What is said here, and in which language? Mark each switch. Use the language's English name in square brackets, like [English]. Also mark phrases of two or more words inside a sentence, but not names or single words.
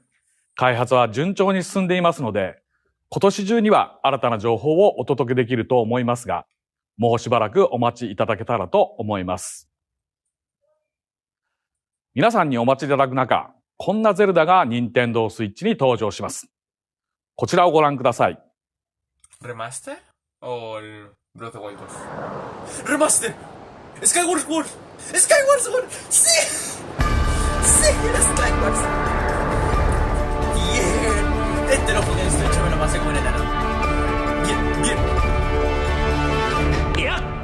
[Japanese] 開発は順調に進んでいますので、今年中には新たな情報をお届けできると思いますが、もうしばらくお待ちいただけたらと思います。皆さんにお待ちいただく中、こんなゼルダが任天堂スイッチに登場します。こちらをご覧ください。 [Spanish] ¿Remaster? ¿O el Breath of the Wild 2? ¡Remaster! ¡Skyward Sword! ¡Skyward Sword! ¡Sí! ¡Sí! ¡Era Skyward Sword! ¡Bien! Este lo jugué en Switch, me lo pasé como en enano. ¡Bien! ¡Bien! ¡Ya!